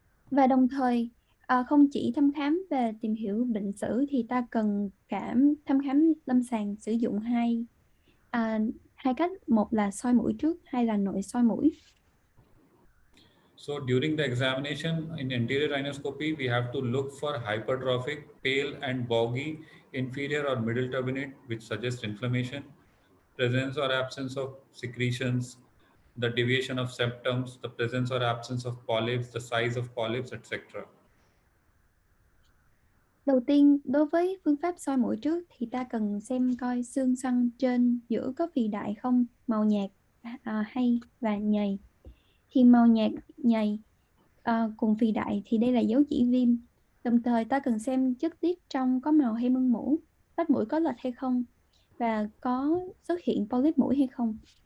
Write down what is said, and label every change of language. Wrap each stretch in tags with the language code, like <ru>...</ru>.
<vi>Và đồng thời không chỉ thăm khám về tìm hiểu bệnh sử thì ta cần thăm khám lâm sàng sử dụng hai cách, một là soi mũi trước, hai là nội soi mũi.</vi> <en>So during the examination in anterior rhinoscopy, we have to look for hypertrophic, pale and boggy inferior or middle turbinate, which suggests inflammation, presence or absence of secretions, the deviation of septums, the presence or absence of polyps, the size of polyps, etc.</en> <vi>Đầu tiên, đối với phương pháp soi mũi trước thì ta cần xem coi xương xoăn trên giữa có phì đại không, màu nhạt hay và nhầy. Thì màu nhạt, nhầy cùng phì đại thì đây là dấu chỉ viêm. Đồng thời ta cần xem chất tiết trong có màu hay mưng mủ, vách mũi có lệch hay không và có xuất hiện polyp mũi hay không.</vi>